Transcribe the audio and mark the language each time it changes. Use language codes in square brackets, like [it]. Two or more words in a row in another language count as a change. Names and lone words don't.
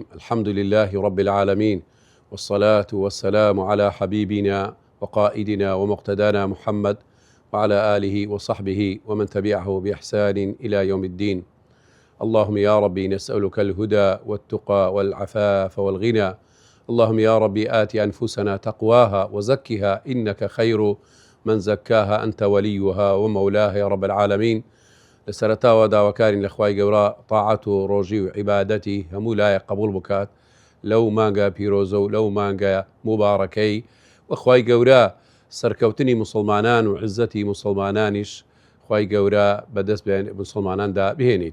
[ar] الحمد لله رب العالمين، والصلاة والسلام على حبيبنا وقائدنا ومقتدانا محمد وعلى آله وصحبه ومن تبعه بإحسان إلى يوم الدين. اللهم يا ربي نسألك الهدى والتقى والعفاف والغنى. اللهم يا ربي آت أنفسنا تقواها وزكها إنك خير من زكاها أنت وليها ومولاها يا رب العالمين. [ckb] لسرتاوە داواکارین لە خوای گەورە طاعەت و ڕۆژی و عیبادەتی هەموو لایەک قبول بکات لەو مانگە پیرۆزە و لەو مانگە مبارەکەی، و خوای گەورە سەرکەوتنی مسلمانان و عزەتی مسلمانانیش خوای گەورە بەدەست مسلماناندا بهێنیت.